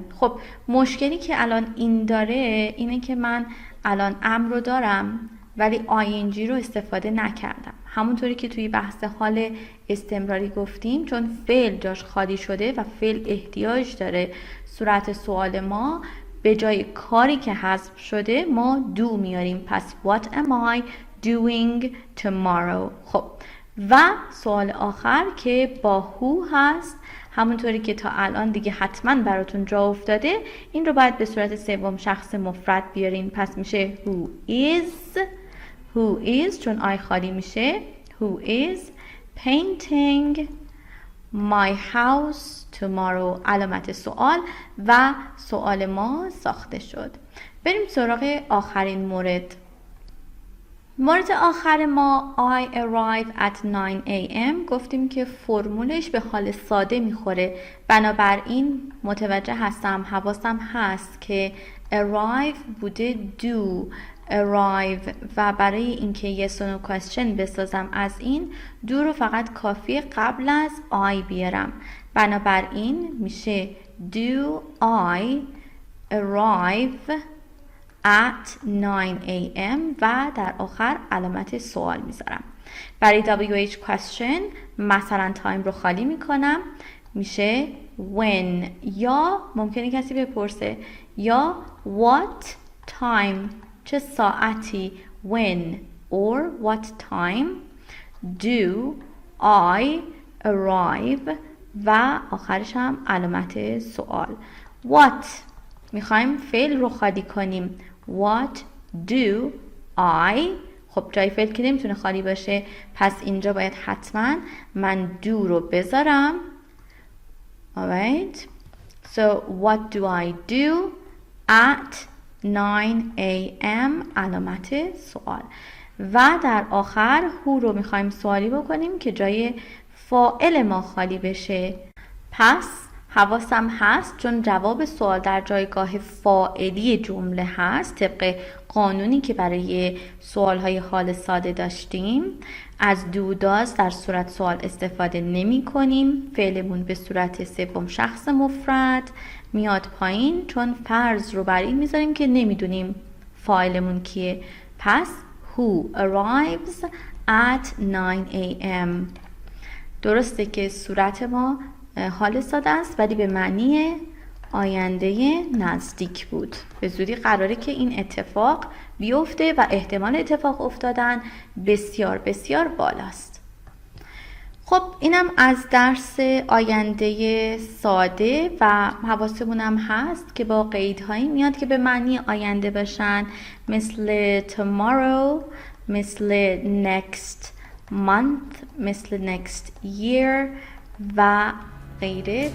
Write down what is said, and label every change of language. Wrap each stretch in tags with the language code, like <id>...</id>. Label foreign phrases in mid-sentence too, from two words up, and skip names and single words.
<fa>خب مشکلی که الان این داره اینه که من الان am رو دارم ولی ing رو استفاده نکردم، همونطوری که توی بحث حال استمراری گفتیم، چون فعل جاش خالی شده و فعل احتیاج داره صورت سوال ما به جای کاری که حذف شده ما do میاریم.</fa> <en>پس what am I doing tomorrow.</en> <fa>خب و سوال آخر که با who هست، همونطوری که تا الان دیگه حتما براتون جا افتاده، این رو باید به صورت سوم شخص مفرد بیارین. پس میشه</fa> <en>who is</en> <fa>چون آی خالی میشه</fa> <en>who is painting my house tomorrow،</en> <fa>علامت سوال و سوال ما ساخته شد. بریم سراغ آخرین مورد آخر ما</fa> <en>I arrive at 9 a.m.</en> <fa>گفتیم که فرمولش به حال ساده میخوره، بنابراین متوجه هستم، حواسم هست که arrive بوده</fa> <en>do arrive</en> <fa>و برای اینکه</fa> <en>yes or no question</en> <fa>بسازم از این do رو فقط کافیه قبل از I بیارم. بنابراین میشه</fa> <en>do I arrive at 9 a.m.</en> <fa>و در آخر علامت سوال میذارم. برای</fa> <en>WH question</en> <fa>مثلا تایم رو خالی میکنم، میشه when، یا ممکنه کسی بپرسه یا what time، چه ساعتی،</fa> <en>when or what time do I arrive</en> <fa>و آخرش هم علامت سوال. what میخوایم فعل رو خالی کنیم،</fa> <en>what do I،</en> <fa>خب جای فعل که نمیتونه خالی باشه، پس اینجا باید حتما من do رو بذارم.</fa> <en>alright so what do I do at 9 a.m.</en> <fa>علامت سوال و در آخر who رو میخوایم سوالی بکنیم که جای فاعل ما خالی بشه. پس حواسم هست چون جواب سوال در جایگاه فاعلی جمله هست طبق قانونی که برای سوالهای حال ساده داشتیم، از</fa> <en>do does</en> <fa>در صورت سوال استفاده نمی کنیم، فعلمون به صورت سوم شخص مفرد میاد پایین، چون فرض رو بر این میذاریم که نمیدونیم فاعلمون کیه.</fa> <en>پس who arrives at 9 a.m.</en> <fa>درسته که صورت ما حال ساده است ولی به معنی آینده نزدیک بود، به زودی قراره که این اتفاق بیفته و احتمال اتفاق افتادن بسیار بسیار بالاست. خب اینم از درس آینده ساده و حواسمونم هست که با قیدهایی میاد که به معنی آینده باشن، مثل tomorrow، مثل</fa> <en>next month،</en> <fa>مثل</fa> <en>next year</en> <fa>و غیره.</fa>